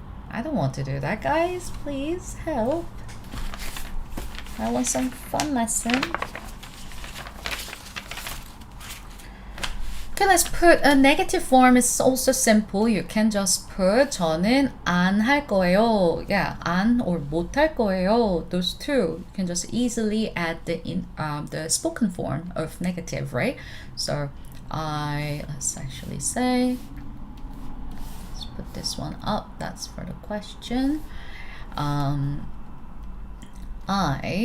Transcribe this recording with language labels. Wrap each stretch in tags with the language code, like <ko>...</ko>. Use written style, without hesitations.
<en>I don't want to do that, guys. Please help. I want some fun lesson. Okay, let's put a negative form. It's also simple. You can just put</en> <ko>저는 안 할 거예요. Yeah, 안 or 못 할 거예요.</ko> <en>Those two. You can just easily add the spoken form of negative, right? So let's actually say, put this one up. That's for the question. I'm not.</en>